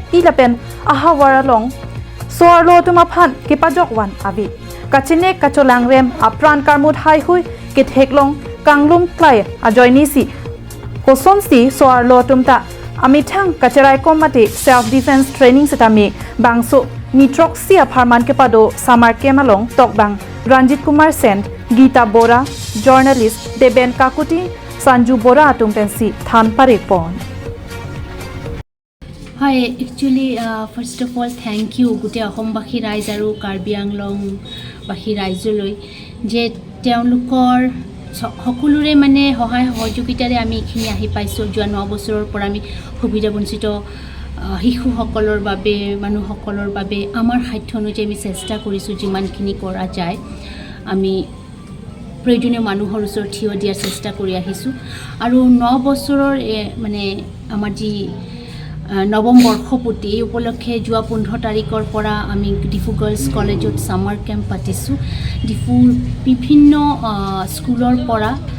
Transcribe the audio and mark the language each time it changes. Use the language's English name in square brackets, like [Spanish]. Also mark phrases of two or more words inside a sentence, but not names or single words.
[Karbi] ilapen ahawara long soarlo tuma phan ke pajok wan abi kachine kacholang rem apran karmut hai hui ke theklong kanglum klai ajoinisi kosonsi soarlo tumta amithang kacherai komate [English] self defense training [Karbi] setami bangso nitroxy pharman ke pado samar kemalong tokbang Ranjit Kumar Sen Gita Bora journalist Deben Kakuti Sanju Bora atumpensi than pare pon [English] Hi, actually, first of all, thank you. [Assamese] গোটেই অসম বাহিৰ ৰাইজৰো Karbi Anglong বাহিৰ ৰাইজলৈ যে তেওঁলোকৰ সকলোৰে মানে সহায় সহযোগিতাৰে আমি এখিনি আহি পাইছোঁ যোৱা 9 বছৰৰ পৰা আমি সুবিধা বঞ্চিত শিশুসকলৰ বাবে মানুহসকলৰ বাবে আমাৰ সাধ্য অনুযায়ী আমি চেষ্টা কৰিছোঁ যিমানখিনি কৰা যায় আমি প্ৰয়োজনীয় মানুহৰ ওচৰত থিয় দিয়াৰ চেষ্টা কৰি আহিছোঁ আৰু 9 বছৰৰ মানে আমাৰ যি নৱম বৰ্ষপূৰ্তি এই উপলক্ষে যোৱা 15 তাৰিখৰ পৰা আমি ডিফু গাৰ্লছ কলেজত [English] summer camp [Assamese] পাতিছোঁ ডিফুৰ বিভিন্ন স্কুলৰ পৰা